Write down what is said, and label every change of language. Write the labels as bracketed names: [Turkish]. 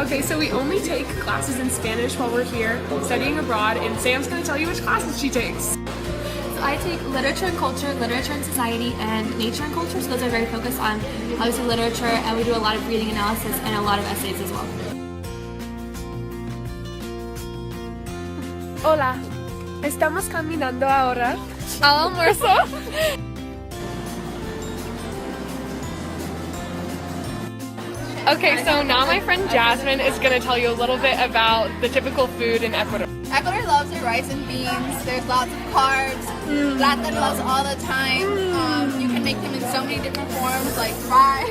[English] Okay, so we only take classes in Spanish while we're here studying abroad, and Sam's going to tell you which classes she takes. So I take literature and culture, literature and society, and nature and culture. So those are very focused on obviously literature, and we do a lot of reading analysis and a lot of essays as well. [Spanish] Hola, estamos caminando ahora al almuerzo. [English] Okay, so now my friend Jasmine is going to tell you a little bit about the typical food in Ecuador. Ecuador loves their rice and beans. There's lots of carbs. Plátanos all the time. You can make them in so many different forms, like fried.